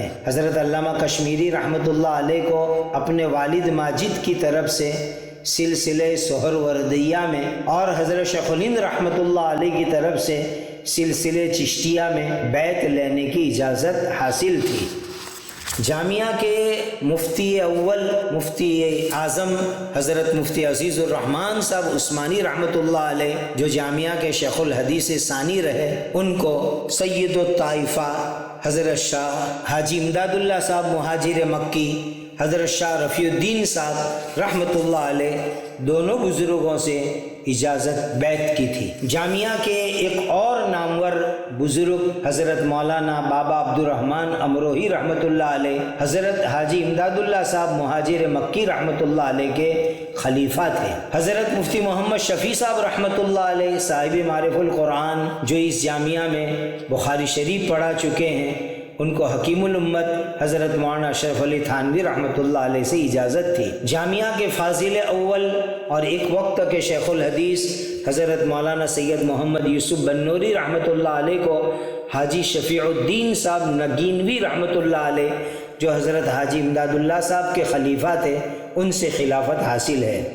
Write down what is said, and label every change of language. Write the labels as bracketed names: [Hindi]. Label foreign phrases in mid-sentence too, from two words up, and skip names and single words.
[Urdu] حضرت علامہ کشمیری رحمۃ اللہ علیہ کو اپنے والد ماجد کی طرف سے سلسلے سہروردیہ میں اور حضرت شیخ الہند رحمۃ اللہ علیہ کی طرف سے سلسلے چشتیہ میں بیعت لینے کی اجازت حاصل تھی. جامعہ کے مفتی اول مفتی اعظم حضرت مفتی عزیز الرحمٰن صاحب عثمانی رحمۃ اللہ علیہ جو جامعہ کے شیخ الحدیث ثانی رہے، ان کو سید الطائفہ حضرت شاہ حاجی امداد اللہ صاحب مہاجر مکی، حضرت شاہ رفیع الدین صاحب رحمۃ اللہ علیہ دونوں بزرگوں سے اجازت بیعت کی تھی. جامعہ کے ایک اور نامور بزرگ حضرت مولانا بابا عبد الرحمٰن امروہی رحمۃ اللہ علیہ حضرت حاجی امداد اللہ صاحب مہاجر مکی رحمۃ اللہ علیہ کے خلیفہ تھے. حضرت مفتی محمد شفیع صاحب رحمۃ اللہ علیہ صاحب معارف القرآن جو اس جامعہ میں بخاری شریف پڑھا چکے ہیں، ان کو حکیم الامت حضرت مولانا اشرف علی تھانوی رحمۃ اللہ علیہ سے اجازت تھی. جامعہ کے فاضل اول اور ایک وقت کے شیخ الحدیث حضرت مولانا سید محمد یوسف بنوری رحمۃ اللہ علیہ کو حاجی شفیع الدین صاحب نگینوی رحمۃ اللہ علیہ جو حضرت حاجی امداد اللہ صاحب کے خلیفہ تھے، ان سے خلافت حاصل ہے.